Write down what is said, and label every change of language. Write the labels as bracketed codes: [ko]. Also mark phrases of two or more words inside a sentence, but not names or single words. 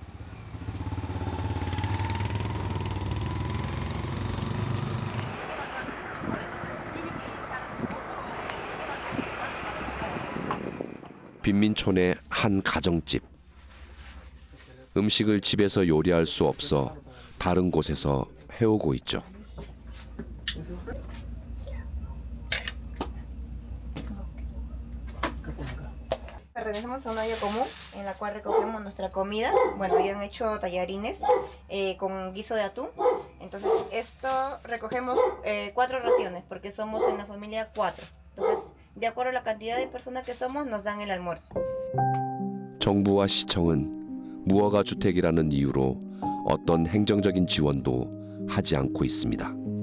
[ko] 빈민촌의 한 가정집. 음식을 집에서 요리할 수 없어 다른 곳에서 해오고 있죠. [es] Pertenecemos a una olla común en la cual recogemos nuestra comida. Bueno, ya han hecho tallarines con guiso de atún. Entonces, esto recogemos 4 raciones porque somos en la familia 4. Entonces, de acuerdo a la cantidad de personas que somos, nos dan el almuerzo. [ko] 정부와 시청은 무허가 주택이라는 이유로 어떤 행정적인 지원도 하지 않고 있습니다.